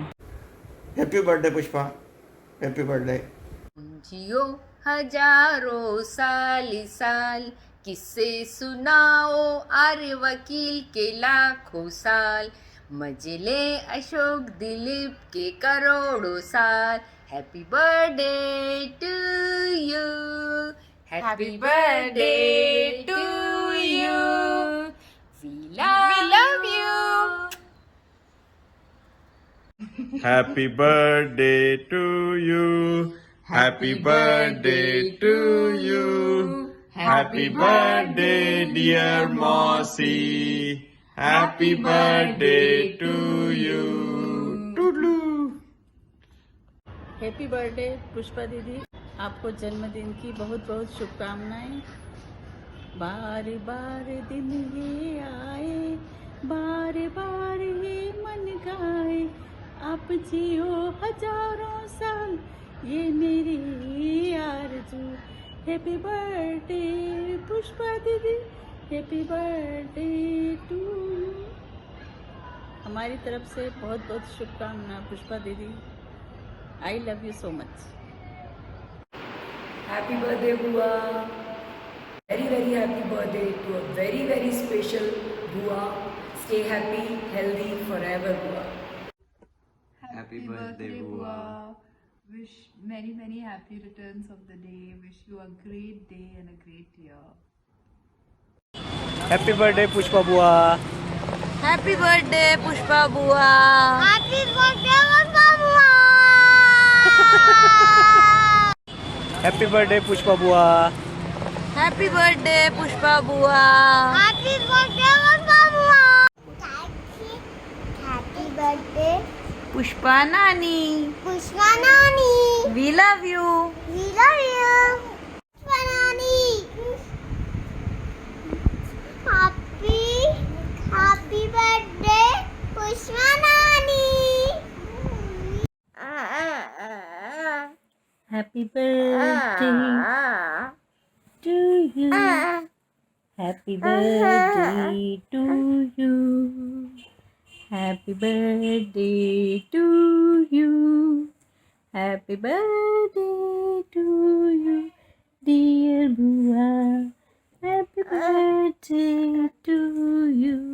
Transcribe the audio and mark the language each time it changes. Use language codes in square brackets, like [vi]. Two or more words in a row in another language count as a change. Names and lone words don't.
[en] Happy birthday Pushpa, happy birthday. [hi] जियो हजारों साल साल, किस्से सुनाओ आर्य वकील के लाखों साल, मजले अशोक दिलीप के करोड़ों साल। [en] Happy birthday to you, happy birthday to you, we love you. Happy birthday to you. Happy birthday to you. Happy birthday dear Mosi. Happy birthday to you. Toodaloo. Happy birthday [hi] पुष्पा दीदी, आपको जन्मदिन की बहुत बहुत शुभकामनाएं। बार बार दिन ये आए, बार बार ये मन गाए, आप जियो हजारों साल, ये मेरी आरज़ू। [en] Happy birthday Pushpa Didi, happy birthday to you. [hi] हमारी तरफ से बहुत बहुत शुभकामनाएं पुष्पा दीदी। [en] I love you so much. Happy birthday Bua, very very happy birthday to a very very special Bua. Stay happy healthy forever Bua. Happy birthday, Bua. Wish many, many happy returns of the day. Wish you a great day and a great year. Happy birthday Pushpa Bua. Happy birthday Pushpa Bua. Happy birthday Pushpa Bua. Happy birthday Pushpa Bua. Happy birthday Pushpa Bua. Happy birthday Pushpa Bua. Happy birthday पुष्पा नानी। पुष्पा नानी। We love you. We love you. Pushpa Nani. Happy birthday Pushpa Nani. Happy birthday to you, happy birthday to you, happy birthday to you, happy birthday to you dear Bua, happy birthday to you.